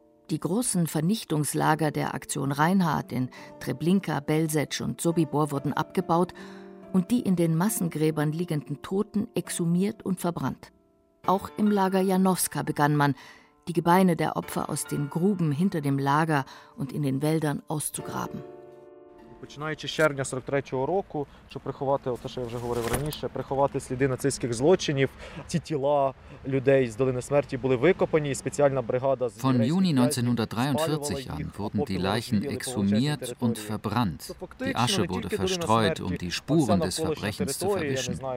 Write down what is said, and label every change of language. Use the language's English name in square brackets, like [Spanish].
[German] Die großen Vernichtungslager der Aktion Reinhard in Treblinka, Belzec und Sobibor wurden abgebaut und die in den Massengräbern liegenden Toten exhumiert und verbrannt. Auch im Lager Janowska begann man, die Gebeine der Opfer aus den Gruben hinter dem Lager und in den Wäldern auszugraben. [Ukrainian] Починаючи з червня 43-го року, щоб приховати, от те, що я вже говорив раніше, приховати сліди нацистських злочинів, ці тіла людей з Долини Смерті були викопані, і спеціальна бригада з [German] Von Juni 1943 an wurden die Leichen exhumiert und verbrannt. Die Asche wurde verstreut, um die Spuren des Verbrechens zu verwischen.